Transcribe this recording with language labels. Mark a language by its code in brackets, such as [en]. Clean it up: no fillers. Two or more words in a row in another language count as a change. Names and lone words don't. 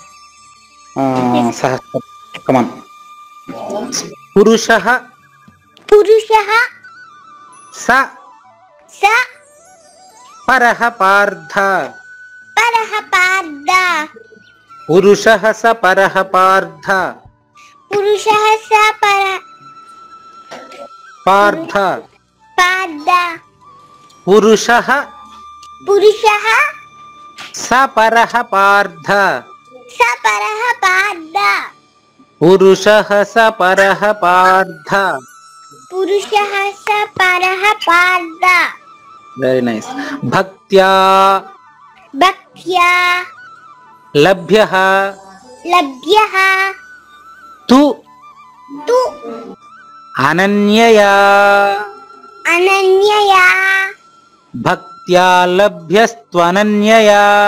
[en] సహస్ర కమాన్. [sa] పురుషః స పరః పార్థ. పురుషః స పరః పార్థ. పార్థ. పురుషః స పరః పార్థ. పురుషః స పరః పార్థ. [en] very nice. [sa] భక్త్యా లభ్యః తు అనన్యయా. భక్త్యా లభ్యస్త్వనన్యయా.